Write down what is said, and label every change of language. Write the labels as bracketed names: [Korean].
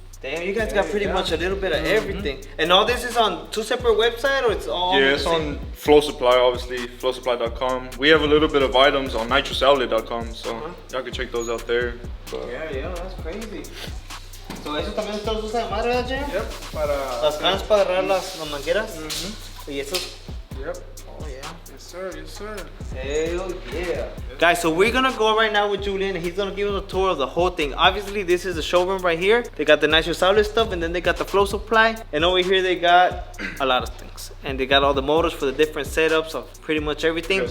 [English] Damn, you guys got pretty much a little bit of everything. And all this is on two separate websites, or it's all? Yeah, it's on Flow Supply, obviously, flowsupply.com. We have a little bit of items on nitrousOutlet.com, so y'all can check those out there. But Yeah, that's crazy. [Spanish] So, ¿eso también usted los usa de madre, verdad, Jar? Yep, para... Las cans para agarrar las mangueras. Y esos... [English] Yep. Oh, yeah. Yes, sir. Hell yeah. Guys, so we're gonna go right now with Julian and he's gonna give us a tour of the whole thing. Obviously, this is the showroom right here. They got the Nitrous Outlet stuff and then they got the Flow Supply. And over here they got a lot of things. And they got all the motors for the different setups of pretty much everything.